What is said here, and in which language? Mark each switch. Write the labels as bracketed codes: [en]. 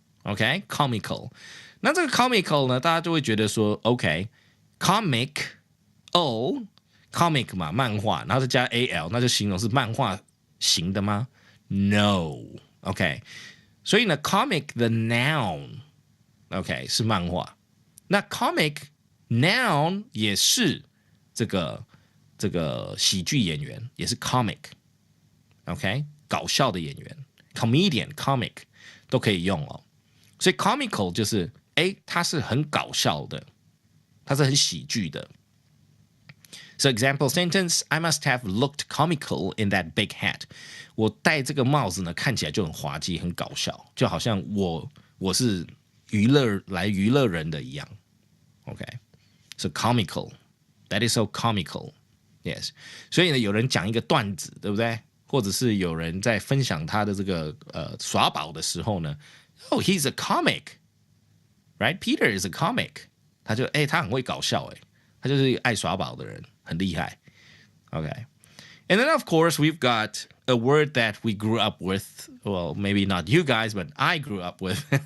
[en] Okay, comical. [zh] 那这个 comical 呢，大家就会觉得说 comic 嘛，漫画，然后再加 al， 那就形容是漫画型的吗 ？No， OK，所以呢 ，comic 的 noun，OK 是漫画，那 comic noun 也是这个喜剧演员，也是 comic，OK， 搞笑的演员 ，comedian comic 都可以用哦。所以 comical 就是他是很搞笑的，它是很喜剧的。 [en] So example sentence, I must have looked comical in that big hat. [zh] 我戴这个帽子呢，看起来就很滑稽，很搞笑，就好像我是娱乐人的一样。 [en] OK, so comical, that is so comical. Yes. [zh] 所以呢，有人讲一个段子，对不对？或者是有人在分享他的这个耍宝的时候呢 ， [en] Oh, he's a comic, right? Peter is a comic. [zh] 他就他很会搞笑他就是一个爱耍宝的人，很厉害。 [en] Okay. And then of course we've got a word that we grew up with. Well, maybe not you guys, but I grew up with.